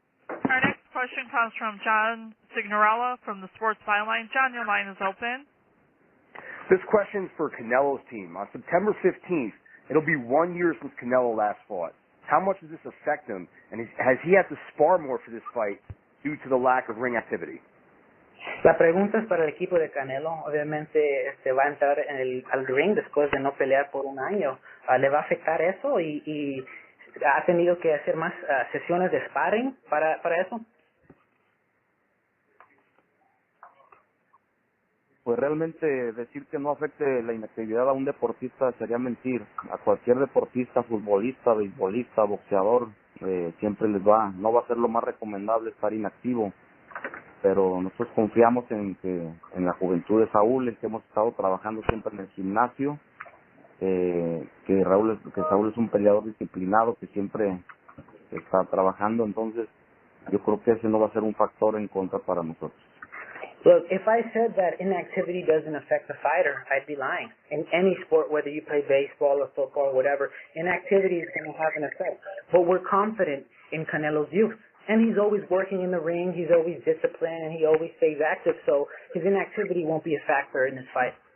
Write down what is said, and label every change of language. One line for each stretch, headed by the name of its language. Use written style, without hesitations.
English: Our next question comes from John Signorella from the Sports Byline. John, your line is open. This question's for Canelo's team. On September 15th, it'll be 1 year since Canelo last fought. How much does this affect him? And has he had to spar more for this fight due to the lack of ring activity?
Spanish: La pregunta es para el equipo de Canelo. Obviamente va a entrar al ring después de no pelear por un año. ¿Le va a afectar eso y ha tenido que hacer más sesiones de sparring para eso? pues realmente decir que no afecte la inactividad a un deportista sería mentir. A cualquier deportista, futbolista, beisbolista, boxeador, siempre no va a ser lo más recomendable estar inactivo. Pero nosotros confiamos en la juventud de Saúl, en que hemos estado trabajando siempre en el gimnasio, que Saúl es un peleador disciplinado que siempre está trabajando, entonces yo creo que ese no va a ser un factor en contra para nosotros.
English: Look, if I said that inactivity doesn't affect the fighter, I'd be lying. In any sport, whether you play baseball or football or whatever, inactivity is going to have an effect. But we're confident in Canelo's youth. And he's always working in the ring, he's always disciplined, and he always stays active, so his inactivity won't be a factor in this fight.